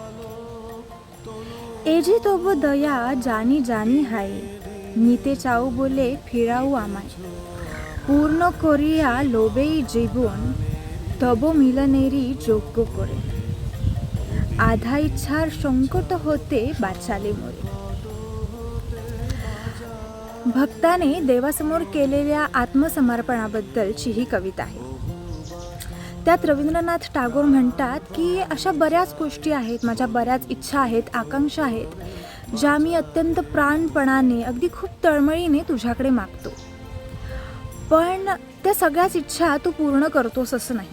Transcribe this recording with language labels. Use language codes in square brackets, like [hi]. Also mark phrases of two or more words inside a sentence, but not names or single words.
[bn] এ যে তব দয়া জানি জানি হায় নিতে চাও বলে ফিরাও আমায় পূর্ণ করিয়া লোভেই জীবন তব মিলনেরই যোগ্য করে আধা ইচ্ছার সংকট হতে বাঁচালে মোরে. [mr] भक्ताने देवासमोर केलेल्या आत्मसमर्पणाबद्दलची ही कविता आहे. त्यात रवींद्रनाथ टागोर म्हणतात की अशा बऱ्याच गोष्टी आहेत, माझ्या बऱ्याच इच्छा आहेत, आकांक्षा आहेत, ज्या मी अत्यंत प्राणपणाने अगदी खूप तळमळीने तुझ्याकडे मागतो, पण त्या सगळ्याच इच्छा तू पूर्ण करतोस असं नाही.